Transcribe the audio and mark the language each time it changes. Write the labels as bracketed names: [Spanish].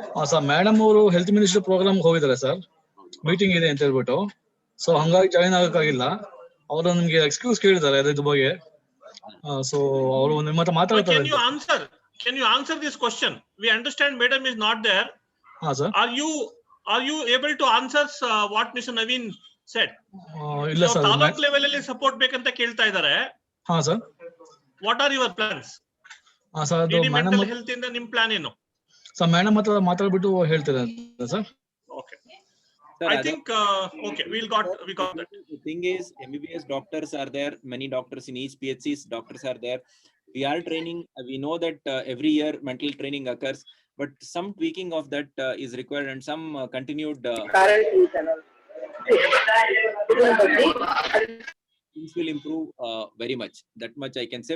[Kannada] Sir madam ಅವರು health minister program ಹೋಗಿದ್ದಾರೆ sir, meeting ಇದೆ ಅಂತ ಹೇಳ್ಬಿಟ್ಟು. ಸೊ ಹಂಗಾಗಿ ಜಾಯಿನ್ ಆಗಕ್ಕಾಗಿಲ್ಲ. ಅವರು ನಿಮ್ಗೆ ಎಕ್ಸ್ಕ್ಯೂಸ್ ಕೇಳಿದ್ದಾರೆ ಇದ್ರ ಬಗ್ಗೆ. ಸೊ ಅವರು ನಿಮ್ಮ ಹತ್ರ ಮಾತಾಡ್ತಾರೆ. [English] can you answer this question? We understand Madam is not there. [Kannada] ಹಾ sir. [English] Are you able to answer what Mr. Naveen said? [Kannada] ಇಲ್ಲ ಸರ್. ತಾಲೂಕ್ ಲೆವೆಲ್ ಅಲ್ಲಿ ಸಪೋರ್ಟ್ ಬೇಕಂತ ಕೇಳ್ತಾ ಇದ್ದಾರೆ. ಹಾ sir. [English] What are your plans? [Kannada] ಹಾ ಸರ್, ಅದು ಮೆಂಟಲ್ ಹೆಲ್ತ್ ಇಂದ ನಿಮ್ ಪ್ಲಾನ್ ಏನು? ಸರ್ ಮೇಡಮ್ ಹತ್ರ ಮಾತಾಡ್ಬಿಟ್ಟು ಹೇಳ್ತಾರೆ sir. [English] Okay. Sir, I think okay, we got that. The thing is, MBBS doctors are there. Many doctors in each PHCs, doctors are there. We are training. We know that every year mental training occurs, but some tweaking of that is required, and some continued things will improve very much. That much I can say.